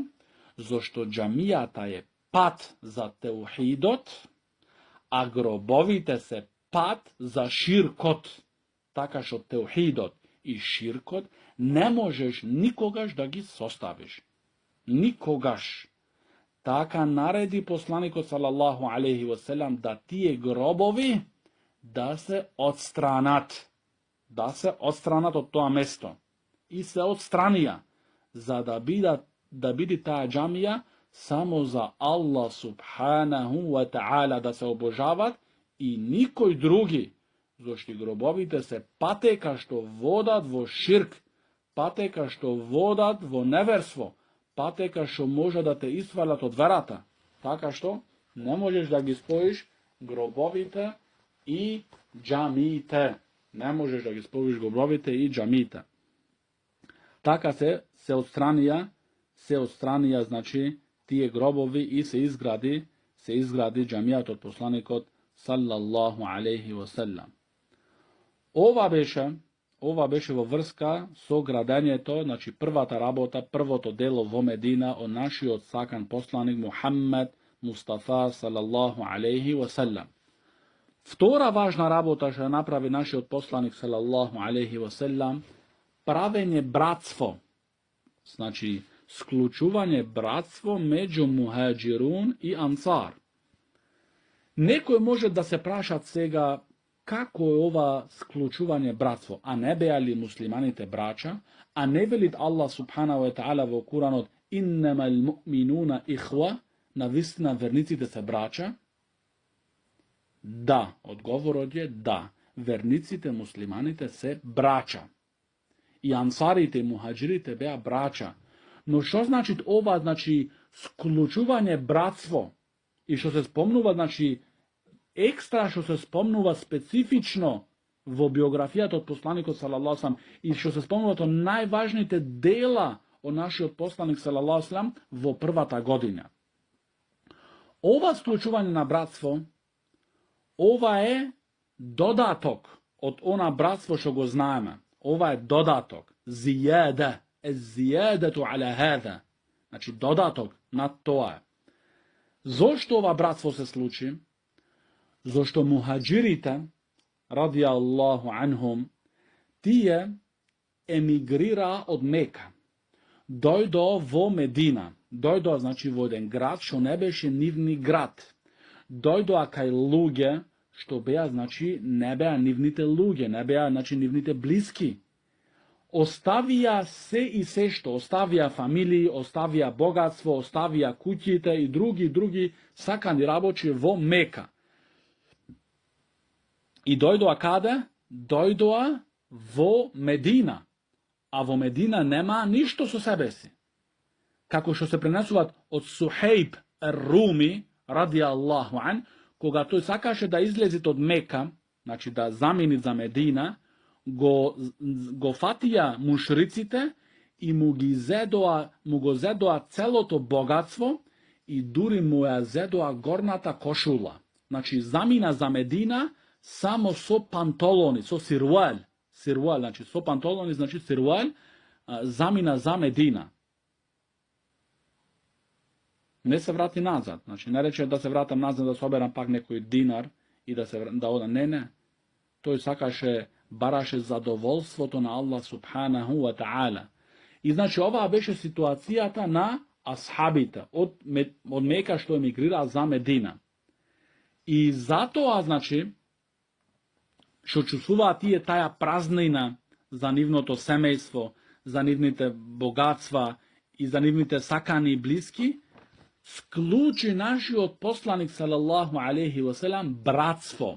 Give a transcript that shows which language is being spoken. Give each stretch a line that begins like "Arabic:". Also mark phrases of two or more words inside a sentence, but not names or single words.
Macedonian: Зошто џамијата е пат за теухидот, а гробовите се пат за ширкот. Така што теухидот и ширкот не можеш никогаш да ги составиш. Никогаш. Така нареди посланикот
Arabic: صلى الله عليه وسلم
Macedonian: да тие гробови да се отстранат. Да се отстранат од тоа место. И се отстранија, за да биде таа џамија само за Аллах
Arabic: سبحانه وتعالى
Macedonian: да се обожават и никој други, зашто гробовите се патека што водат во ширк, патека што водат во неверство, патека што може да те извалат од верата. Така што не можеш да ги споиш гробовите и џамиите. Не можеш да ги споиш гробовите и џамиите. Така се отстранија, значи, тие гробови и се изгради џамијата од посланикот
Arabic: صلى الله عليه وسلم.
Macedonian: Ова беше во врска со градењето, значи првата работа, првото дело во Медина од нашиот сакан посланик Мухаммед Мустафа
Arabic: صلى الله عليه وسلم.
Macedonian: Втора важна работа што направи нашиот посланик
Arabic: صلى الله عليه وسلم,
Macedonian: правење братство. Значи склучување братство меѓу мухаџирун и ансар. Некој може да се прашат сега како е ова склучување братство, а не беа ли муслиманите брача, а не велит Аллах
Arabic: سبحانه وتعالى
Macedonian: во Куранот
Arabic: إنما المؤمنون إخوة,
Macedonian: навистина верниците се брача? Да, одговорот е да, верниците муслиманите се брача. И ансарите и мухаџирите беа брача. Но што значи ова, значи склучување братство? И што се спомнува, значи екстра што се спомнува специфично во биографијата од посланикот
Arabic: صلى الله عليه وسلم
Macedonian: и што се спомнуваат од најважните дела од нашиот посланик
Arabic: صلى الله عليه وسلم
Macedonian: во првата година. Ова склучување на братство, ова е додаток од она братство што го знаеме. Ова е додаток. Зијада.
Arabic: زيادة على هذا.
Macedonian: Значи додаток на тоа. Зошто ова братство се случи? Зошто мухаџирите,
Arabic: رضي الله عنهم,
Macedonian: тие емигрира од Мека. Дојдо во Медина. Дојдоа, значи, во еден град што не беше нивни град. Дојдоа кај луѓе што беа, значи, не беа нивните луѓе, не беа, значи, нивните блиски. Оставија се и се што, оставија фамилии, оставија богатство, оставија куќите и други сакани работи во Мека. И дојдоа каде? doјдоа во Медина, а во Медина нема ништо со себе си. Како што се пренесуваат од Сухейб Руми,
Arabic: رضي الله عن,
Macedonian: кога тој сакаше да излезит од Мека, значи да замени за Медина, го фатија мушриците и му го зедоа целото богатство и дури му ја зедоа горната кошула. Значи замина за Медина само со пантолони, со сируал. Сируал, значи со пантолони, значи сируал, замина за Медина. Не се врати назад. Значи не рече да се вратам назад да соберам пак некој динар и да одам. Не. Тој сакаше, бараше задоволството на Аллах
Arabic: سبحانه وتعالى.
Macedonian: И значи оваа беше ситуацијата на асхабите од Мека што емигрираа за Медина. И затоа, значи, што чувствуваат тие таја празнина за нивното семејство, за нивните богатства и за нивните сакани и блиски, склучи нашиот посланик
Arabic: صلى الله عليه وسلم
Macedonian: братство.